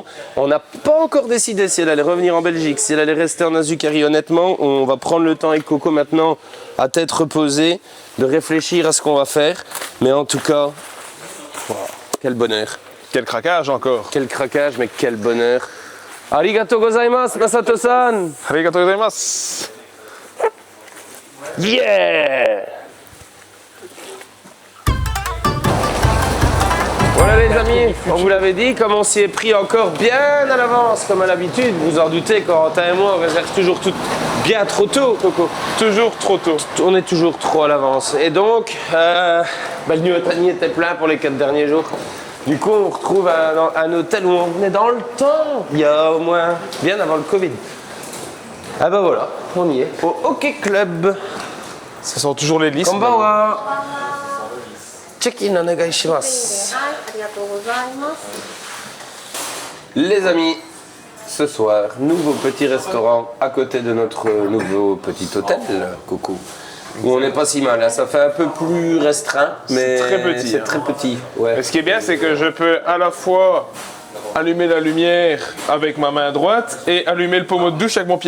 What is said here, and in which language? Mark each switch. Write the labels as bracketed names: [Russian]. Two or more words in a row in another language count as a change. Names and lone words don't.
[French] On n'a pas encore décidé si elle allait revenir en Belgique, si elle allait rester en Azucari. Honnêtement, on va prendre le temps avec Coco maintenant, à tête reposée, de réfléchir à ce qu'on va faire. Mais en tout cas, wow, quel bonheur. Quel craquage encore. Quel craquage, mais quel bonheur. [Japanese] ありがとうございます, Masato-san. ありがとうございます. [French] Yeah! Voilà les amis, on vous l'avait dit, comme on s'y est pris encore bien à l'avance, comme à l'habitude, vous en doutez, Corentin et moi, on réserve toujours tout bien trop tôt, Coco. Toujours trop tôt. On est toujours trop à l'avance. Et donc, le Nuotani était plein pour les 4 derniers jours. Du coup, on retrouve un hôtel où on venait dans le temps, il y a au moins bien avant le Covid. Ah ben voilà, on y est, au Hockey Club. Ce sont toujours les listes. Konbanwa. [Japanese] チェックインお願いします. [French] Les amis, ce soir, nouveau petit restaurant à côté de notre nouveau petit hôtel, Coco. Où on n'est pas si mal, hein. Ça fait un peu plus restreint, mais très petit, c'est hein. très petit. Ouais. Et ce qui est bien, c'est que je peux à la fois allumer la lumière avec ma main droite et allumer le pommeau de douche avec mon pied